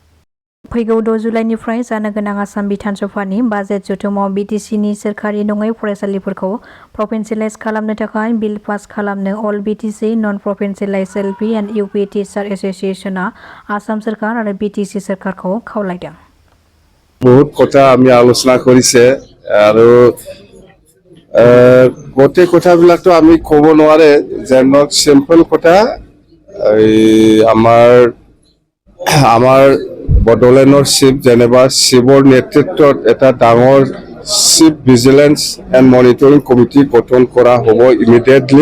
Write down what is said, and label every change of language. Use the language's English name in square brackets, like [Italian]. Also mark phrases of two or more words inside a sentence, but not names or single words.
[Bodo] फैगौ 6 जुलाइनिफ्राय जानो गोनां आसाम बिधान सभानि बाजेट जथुमाव बिटिसिनि सोरखारि नङै फरायसालिफोरखौ प्रभिन्सियेलाइज खालामनो थाखाय बिल पास खालामनो अल बिटिसि नन प्रभिन्सियेलाइज एलपि एन्ड इउपि टिचार एस'सिएशनआ आसाम सोरखार आरो बिटिसि सोरखारखौ खावलायदों। [Assamese] बहुत কথা আমি আলোচনা কৰিছে আৰু গোটেই কথাবিলাকতো আমি ক'ব নোৱাৰে যেন সিম্পল কথা আমাৰ বডোলেণ্ডৰ চিফ যেনিবা চিফৰ নেতৃত্বত এটা ডাঙৰ চিফ ভিজিলেন্স এণ্ড মনিটৰিং কমিটি গঠন কৰা হ'ব ইমিডিয়েটলি।